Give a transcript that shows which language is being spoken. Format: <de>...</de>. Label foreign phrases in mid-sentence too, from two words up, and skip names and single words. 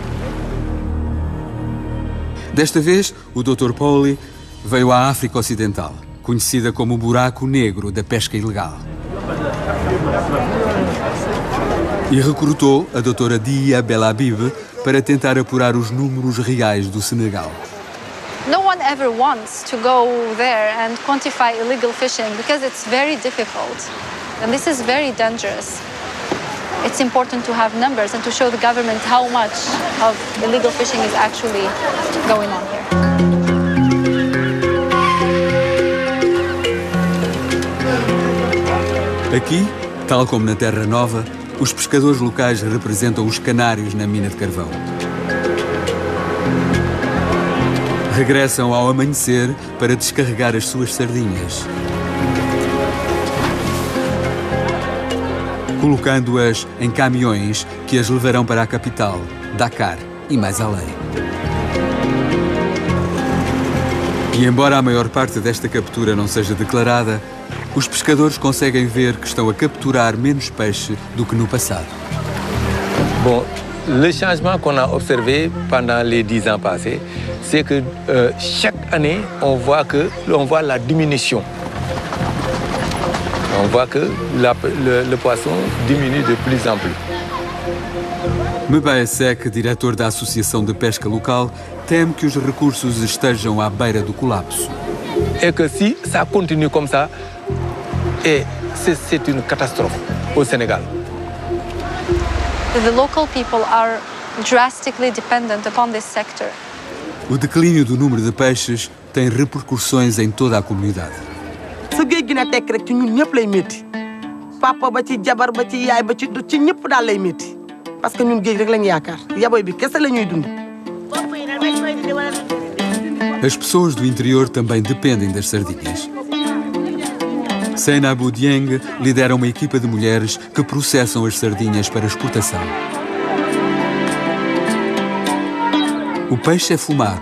<pt>Desta vez, o Dr. Pauli veio à África Ocidental, conhecida como o buraco negro da pesca ilegal. E recrutou a Dra. Dia Belhabib para tentar apurar os números reais do Senegal.</pt> <en>No one ever wants to go there and quantify illegal fishing because it's very difficult. And this is very dangerous. It's important to have numbers and to show the government how much of illegal fishing is actually going on here.</en> <pt>Aqui, tal como na Terra Nova, os pescadores locais representam os canários na mina de carvão. Regressam ao amanhecer para descarregar as suas sardinhas, colocando-as em caminhões que as levarão para a capital, Dakar, e mais além. E embora a maior parte desta captura não seja declarada, os pescadores conseguem ver que estão a capturar menos peixe do que no passado.</pt> <fr>Bon, le changement qu'on a observé pendant les 10 ans passés, c'est que chaque année, on voit la diminution. On voit que le poisson diminue de plus en plus.</fr> <pt>Mbaye Seck, diretor da Associação de Pesca Local, teme que os recursos estejam à beira do colapso.</pt> <fr>Et que si ça continue comme ça, c'est une catastrophe au Sénégal.</fr> <en>The local people are drastically dependent upon this sector.</en> <pt>O declínio do número de peixes tem repercussões em toda a comunidade.</pt> <wo>su géej gi na tekk rek ci ñun ñëpp lay métti papa ba ci jabar ba ci yaay ba ci ñëpp daal lay métti</wo> <fr>parce que</fr> <wo>ñun géej rek lañ yaakaar yaboy bi kese la ñuy dund.</wo> <pt>As pessoas do interior também dependem das sardinhas. Seynabou Dieng lidera uma equipa de mulheres que processam as sardinhas para exportação. O peixe é fumado.</pt>